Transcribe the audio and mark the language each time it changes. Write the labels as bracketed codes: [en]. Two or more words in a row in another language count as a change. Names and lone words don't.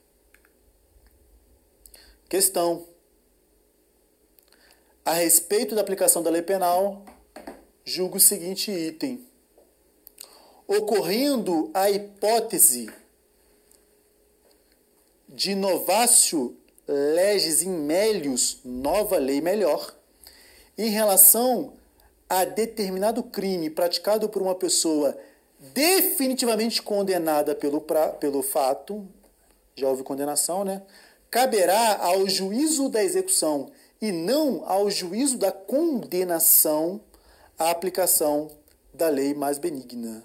[pt] Questão. A respeito da aplicação da lei penal, julgo o seguinte item. Ocorrendo a hipótese de [la] novatio legis in melius, [pt] nova lei melhor, em relação a determinado crime praticado por uma pessoa definitivamente condenada pelo fato, já houve condenação, né? Caberá ao juízo da execução e não ao juízo da condenação a aplicação da lei mais benigna.